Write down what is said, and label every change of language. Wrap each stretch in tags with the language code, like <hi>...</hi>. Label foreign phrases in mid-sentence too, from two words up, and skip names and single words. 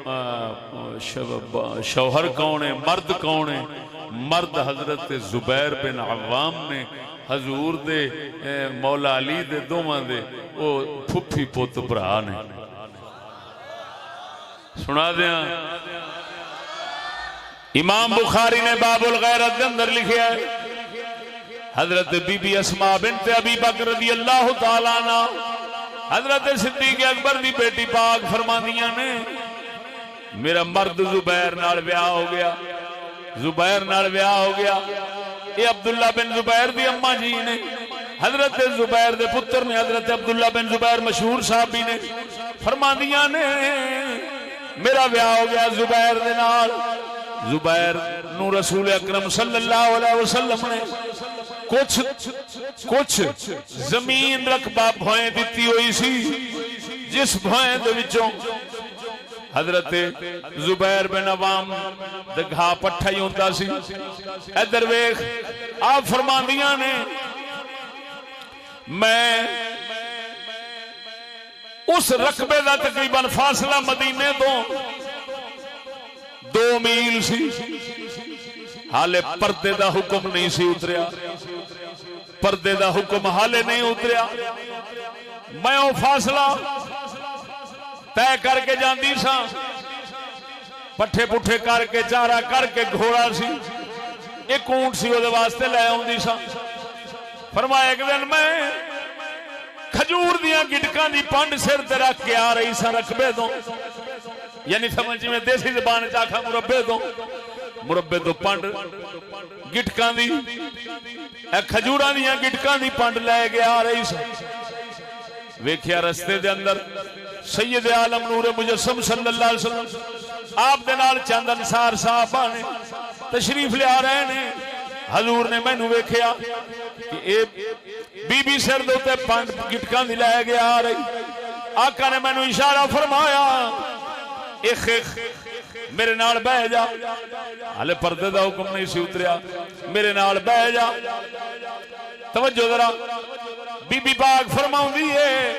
<ur>شوہر کون ہے مرد کون ہے</ur> <pa>مرد حضرت زبیر بن عوام نے حضور دے مولا علی دے دوواں دے او پھوپھی پت بھرا نے</pa> <ur>سنا دیا امام بخاری نے باب الغیرت کے اندر لکھا ہے حضرت بی بی اسماء بنت ابی بکر</ur> <ar>رضي الله تعالى عنها</ar> <ur>حضرت صدیق اکبر</ur> <pa>دی بیٹی پاک فرماندیاں نے میرا مرد زبیر نال بیاہ ہو گیا زبیر نال بیاہ ہو گیا یہ عبداللہ بن زبیر دی اماں جی نے حضرت زبیر دے پتر نے حضرت عبداللہ بن زبیر مشہور صحابی نے فرماندیاں نے میرا بیاہ ہو گیا زبیر دے نال زبیر نوں رسول اکرم</pa> <ar>صلى الله عليه وسلم</ar> <pa>نے کجھ زمین رقبہ بھوئیں دی ہوئی سی جس بھوئیں دے وچوں حضرت زبیر بن عوام دے گھا پٹھا ہی ہوندا سی ادھر ویکھ آپ فرماندیاں نے میں اس رقبے کا تقریباً فاصلہ مدینے توں 2 میل سی ہالے پردے کا حکم نہیں سی اتریا پردے کا حکم ہالے نہیں اتریا میں وہ فاصلہ طے کر کے جاتی سا پٹھے پٹھے کر کے چارہ کر کے گھوڑا سی ایک اوٹھ سی وہ واسطے لے آؤندی سا فرمایا ایک دن میں کھجور دیاں گٹکاں دی پنڈ سر تے رکھ کے آ رہی سا رقبے توں یعنی سمجھ میں دیسی زبان چ آکھاں مربعے توں پنڈ گٹکاں دی کھجوراں دیاں گٹکاں دی پنڈ لے کے آ رہی سا ویکھیا رستے دے اندر سید عالم نور مجسم</pa> <ar>صلى الله عليه وسلم</ar> <pa>آپ دے نال چند انصار صحابہ نے تشریف لیا رہے نے حضور نے مینوں ویکھیا کہ اے بی بی سر دے اتے پنڈ گٹکاں دی لے کے آ رہی آقا نے مینوں اشارہ فرمایا ایک میرے نال بہہ جا ہالے پردے دا حکم نہیں سی اتریا میرے نال بہہ جا توجہ ذرا بی بی پاک فرماؤندی ہے</pa>